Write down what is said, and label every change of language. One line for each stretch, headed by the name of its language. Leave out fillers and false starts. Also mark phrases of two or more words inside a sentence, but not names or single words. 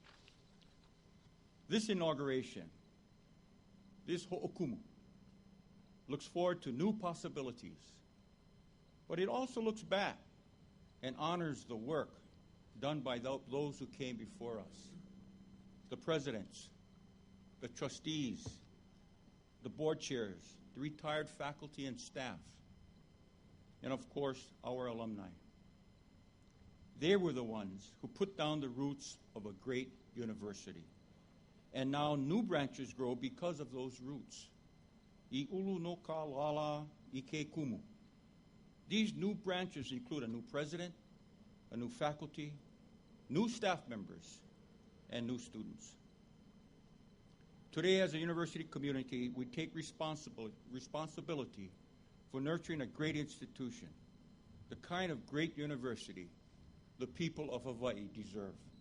English: This inauguration, this ho'okumu, looks forward to new possibilities, but it also looks back and honors the work done by those who came before us, the presidents, the trustees, the board chairs, the retired faculty and staff, and of course, our alumni. They were the ones who put down the roots of a great university. And now new branches grow because of those roots.
Hawaiian: I ulu no ka lala I ke kumu.
English: These new branches include a new president, a new faculty, new staff members, and new students. Today, as a university community, we take responsibility for nurturing a great institution, the kind of great university the people of Hawaii deserve.